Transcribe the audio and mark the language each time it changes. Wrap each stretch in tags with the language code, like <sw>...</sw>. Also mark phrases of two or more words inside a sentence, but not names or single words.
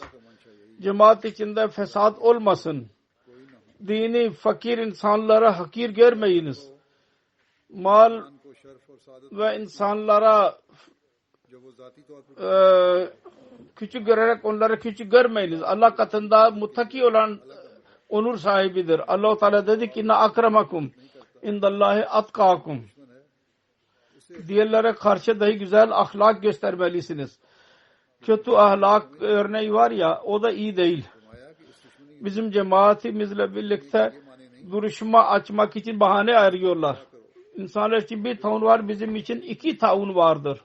<tr>Cemaat içinde fesat olmasın. Dini fakir insanlara hakir görmeyiniz. Mal ve insanlara küçük görerek onları küçük görmeyiniz. Allah katında muttaki olan onur sahibidir. Allah-u Teala dedi ki</tr> <ar>إن أكرمكم عند الله أتقاكم.</ar> <tr>Diğerlere karşı dahi güzel ahlak göstermelisiniz. Kötü ahlak örneği var ya o da iyi değil. Bizim cemaatimizle birlikte duruşma açmak için bahane arıyorlar. İnsanlar için bir taun var, bizim için 2 taun vardır.</tr>